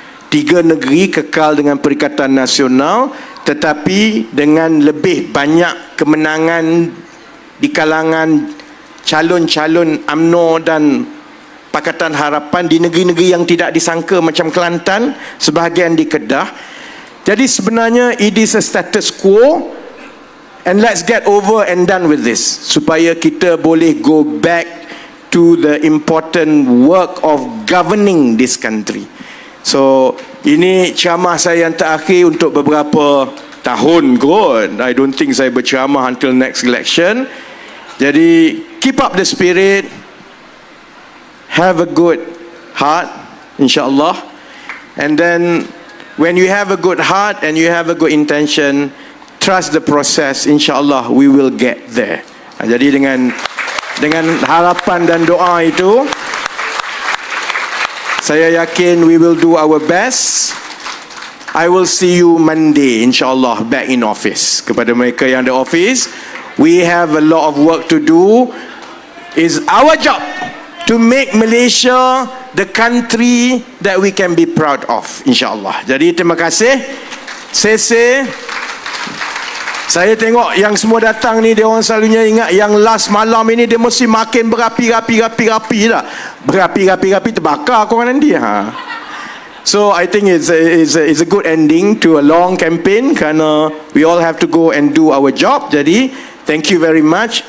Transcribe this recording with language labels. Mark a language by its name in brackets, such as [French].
[Malay] 3 negeri kekal dengan Perikatan Nasional, tetapi dengan lebih banyak kemenangan di kalangan calon-calon UMNO dan Pakatan Harapan di negeri-negeri yang tidak disangka macam Kelantan, sebahagian di Kedah. Jadi sebenarnya [English] it is a status quo, and let's get over and done with this [Malay] supaya kita boleh [English] go back to the important work of governing this country. [Malay] So ini ceramah saya yang terakhir untuk beberapa tahun kot. [English] I don't think [Malay] saya berceramah [English] until next election. [Malay] Jadi [English] keep up the spirit, have a good heart, insyaAllah. And then when you have a good heart and you have a good intention, trust the process, insyaAllah we will get there. [Malay] Jadi dengan harapan dan doa itu, saya yakin [English] we will do our best. I will see you Monday, insyaAllah, back in office. [Malay] Kepada mereka yang ada [English] office, we have a lot of work to do. It's our job to make Malaysia the country that we can be proud of, insyaAllah. [Malay] Jadi terima kasih. Sese. Saya tengok yang semua datang ni, dia orang selalunya ingat yang last malam ini dia mesti makin berapi-rapi dah. Berapi-rapi terbakar korang nanti. [English] So I think it's a good ending to a long campaign, [Malay] kerana [English] we all have to go and do our job. [Malay] Jadi [English] thank you very much.